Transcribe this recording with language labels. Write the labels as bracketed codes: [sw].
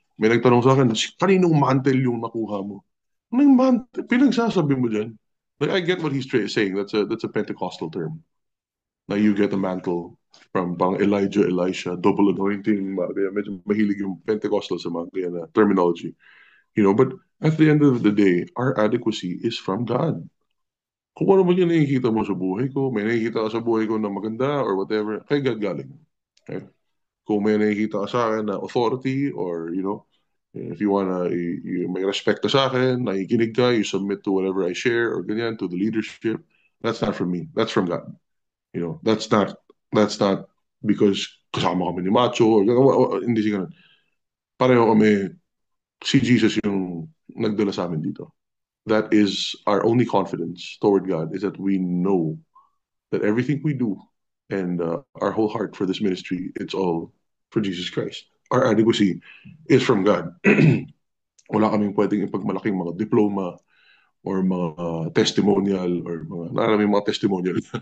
[tl] May nagtanong sa akin, kaninong mantle yung nakuha mo? Anong mantle? Pinagsasabi mo dyan? [en] Like, I get what he's saying. That's a Pentecostal term. Na you get a mantle from pang Elijah, Elisha, double anointing. [tl] Kaya medyo mahilig yung Pentecostal sa mga kaya na terminology. [en] But at the end of the day, our adequacy is from God. [tl] Kung ano man yung nakikita mo sa buhay ko, may nakikita ka sa buhay ko na maganda or whatever, kay God galing. Okay? [en] Kung may nakikita ka sa akin na authority or, if you wanna, may respect ka sa akin, nakikinig ka, you submit to whatever I share or ganyan, to the leadership, that's not from me. That's from God. [tl] That's not because kasama kami ni Macho or hindi siya ganun. Pareho kami, si Jesus yung nagdala sa amin dito. [en] That is our only confidence toward God, is that we know that everything we do and our whole heart for this ministry, it's all for Jesus Christ. Our adequacy is from God. [tl] Wala kaming pwedeng ipagmalaking mga diploma or mga testimonial or mga testimonial.